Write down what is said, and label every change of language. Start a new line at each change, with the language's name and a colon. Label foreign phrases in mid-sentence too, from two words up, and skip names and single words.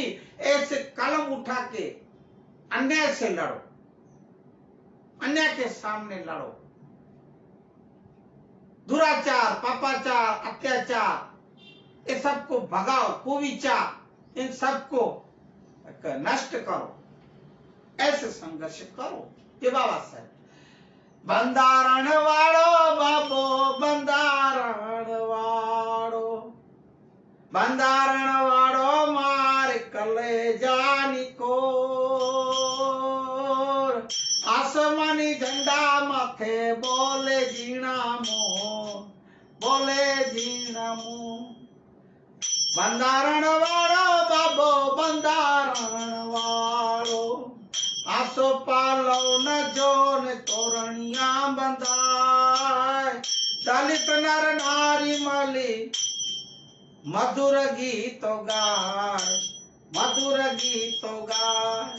Hindi: ऐसे कलम उठा के अन्याय से लड़ो, अन्याय के सामने लड़ो, दुराचार पापाचार अत्याचार ये सबको भगाओ, कुविचार इन सबको नष्ट करो, ऐसे संघर्ष करो।
Gujarati: યે બાબા સાહબ બંદારણ વાડો બાબો, બંદારણ વાડો, બંદારણ વાડો માર કલેજાની કોર, આસમાની ઝંડા માથે બોલે જીણામો, બોલે જીણામો। બંદારણ વાડો બાબો, બંદારણ વાડો, આસો પાલો ન જોન તોરણિયા બંધાય, દલિત નર નારી મળી મધુર ગીતો ગાય, મધુર ગીતો ગાય।